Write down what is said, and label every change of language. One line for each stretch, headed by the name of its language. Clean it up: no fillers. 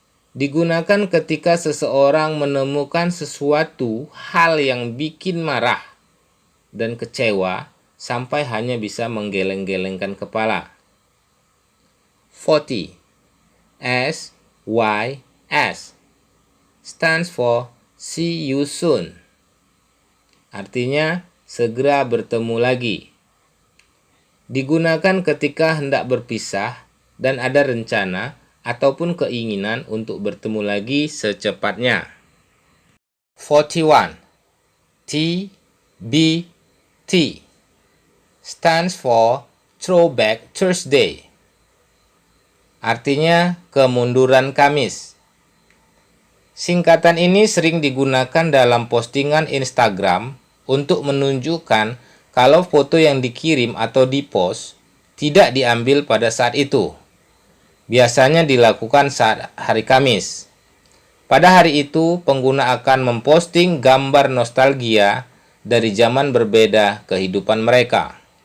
Indonesian: Digunakan ketika seseorang menemukan sesuatu hal yang bikin marah dan kecewa sampai hanya bisa menggeleng-gelengkan kepala. 40.
English: SYS stands for See You Soon.
Indonesian: Artinya segera bertemu lagi. Digunakan ketika hendak berpisah dan ada rencana ataupun keinginan untuk bertemu lagi secepatnya. 41.
English: TBT stands for Throwback Thursday.
Indonesian: Artinya kemunduran Kamis. Singkatan ini sering digunakan dalam postingan Instagram untuk menunjukkan kalau foto yang dikirim atau dipost tidak diambil pada saat itu. Biasanya dilakukan saat hari Kamis. Pada hari itu, pengguna akan memposting gambar nostalgia dari zaman berbeda kehidupan mereka.